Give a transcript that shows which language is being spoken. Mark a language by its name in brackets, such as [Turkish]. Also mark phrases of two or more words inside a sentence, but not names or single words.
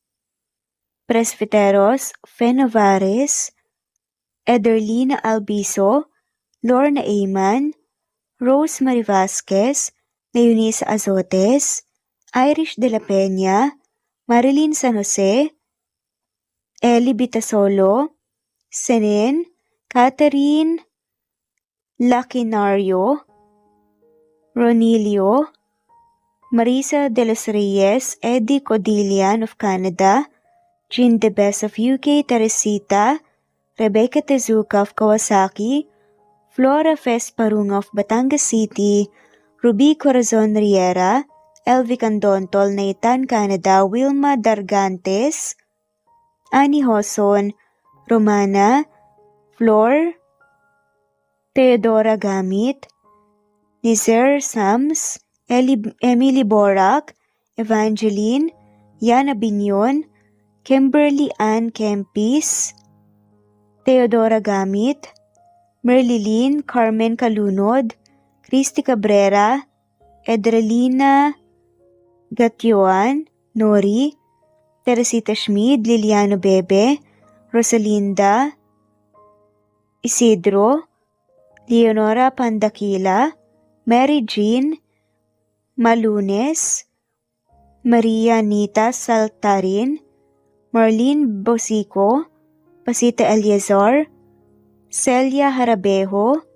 [English] Presbiteros Fenovares, Ederlina Albiso, Lorna Ayman, Rosemary Vasquez, Leonisa Azotes, Irish de la Peña, Marilyn San Jose, Eli Bitasolo, Senen, Catherine Laquinario, Ronilio, Marisa de los Reyes, Eddie Codillian of Canada, Jean Debes of UK, Teresita, Rebecca Tezuka of Kawasaki, Flora Fes Parunga of Batangas City, Ruby Corazon Riera, Elvi Candontol, Naitan Canada, Wilma Dargantes, Annie Hoson, Romana, Flor, Theodora Gamit, Nizer Sams, Emily Borak, Evangeline, Yana Binyon, Kimberly Ann Kempis, Theodora Gamit, Merlilyn Carmen Calunod, Christy Cabrera, Edralina Gatyoan, Nori, Teresita Schmid, Liliano Bebe, Rosalinda Isidro, Leonora Pandakila, Mary Jean Malunes, Maria Anita Saltarin, Marlene Bosico, Pasita Eliazar, Celia Harabejo,